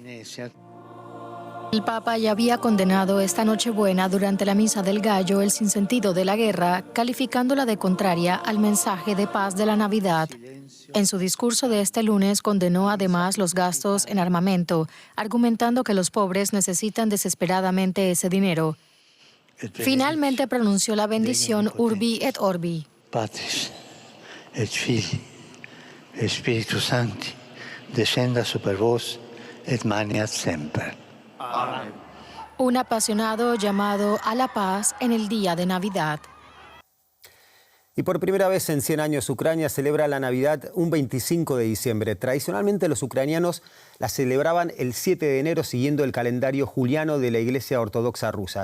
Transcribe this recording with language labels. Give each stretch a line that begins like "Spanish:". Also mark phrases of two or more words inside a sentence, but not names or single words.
Spanish: El Papa ya había condenado esta Nochebuena durante la Misa del Gallo el sinsentido de la guerra, calificándola de contraria al mensaje de paz de la Navidad. En su discurso de este lunes condenó además los gastos en armamento, argumentando que los pobres necesitan desesperadamente ese dinero. Finalmente pronunció la bendición
Latin: Urbi et Orbi. Patris et Filii et Spiritus Sancti, descenda super vos et maniat semper.
Spanish: Un apasionado llamado a la paz en el día de Navidad. Y por primera vez en 100 años, Ucrania celebra la Navidad un 25 de diciembre. Tradicionalmente los ucranianos la celebraban el 7 de enero siguiendo el calendario juliano de la Iglesia Ortodoxa rusa.